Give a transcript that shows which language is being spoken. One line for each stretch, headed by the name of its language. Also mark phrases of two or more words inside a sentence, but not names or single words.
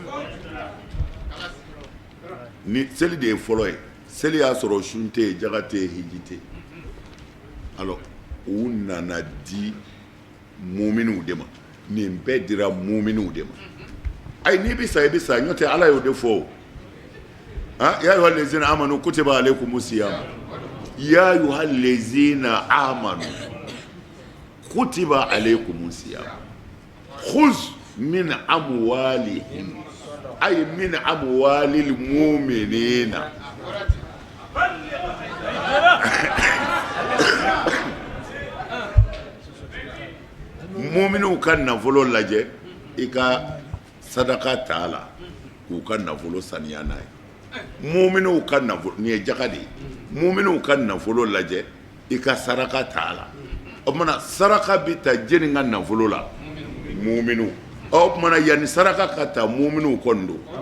Bambara: ni seli de ye fɔlɔ ye seli y'a sɔrɔ sun tɛ yen jaga tɛ yen hiji tɛ yen alors u nana di muminiw de ma nin bɛɛ dira muminiw de ma ayi n'i bɛ sa i bɛ sa n'o tɛ ala y'o de fɔ o
Arabic: يا أيها الذين آمنوا كتب عليكم الصيام يا أيها الذين آمنوا كتب عليكم الصيام خذ من أموالهم أي من أموال المؤمنين
Bambara: mu'minu ka nafolo lajɛ i ka sadaka ta la k'u ka nafolo saniya n'a ye mu'minu ka nafolo ni ye jaga de ye mu'minu ka nafolo lajɛ i ka saraka ta la o kumana saraka bɛ ta jeni ka nafolo la mu'minu o kumana yanni saraka ka ta mu'minu kɔni don